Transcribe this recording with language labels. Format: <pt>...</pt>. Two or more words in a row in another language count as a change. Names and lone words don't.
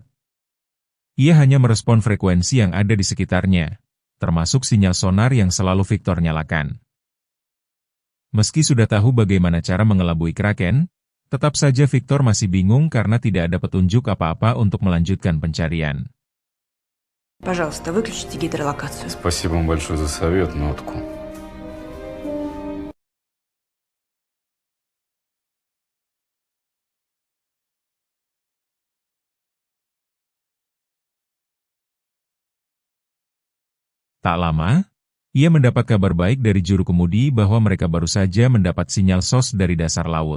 <id>Ia hanya merespon frekuensi yang ada di sekitarnya, termasuk sinyal sonar yang selalu Victor nyalakan. Meski sudah tahu bagaimana cara mengelabui Kraken, tetap saja Victor masih bingung karena tidak ada petunjuk apa-apa untuk melanjutkan pencarian.</id> <ru>Пожалуйста, выключите гидролокацию. Спасибо вам большое за совет, Нотку.</ru> <id>Tak lama, ia mendapat kabar baik dari juru kemudi bahwa mereka baru saja mendapat sinyal SOS dari dasar laut.</id>